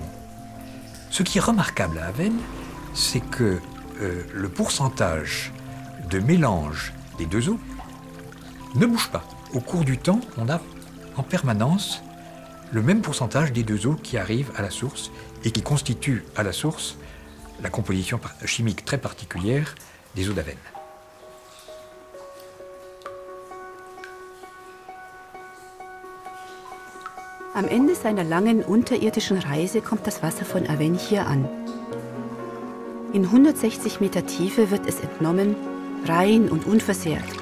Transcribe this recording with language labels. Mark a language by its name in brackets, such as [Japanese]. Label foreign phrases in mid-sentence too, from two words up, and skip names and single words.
[French] Ce qui est remarquable à Avesnes, c'est que le pourcentage de mélange des deux eaux ne bouge pas. Au cours du temps, on a en permanence le même pourcentage des deux eaux qui arrivent à la source et qui constituent à la source la composition chimique très particulière des eaux d'Avesnes. [German] Am Ende seiner langen unterirdischen Reise kommt das Wasser von Avesnes hier an. In 160 Meter Tiefe wird es entnommen rein und unversehrt.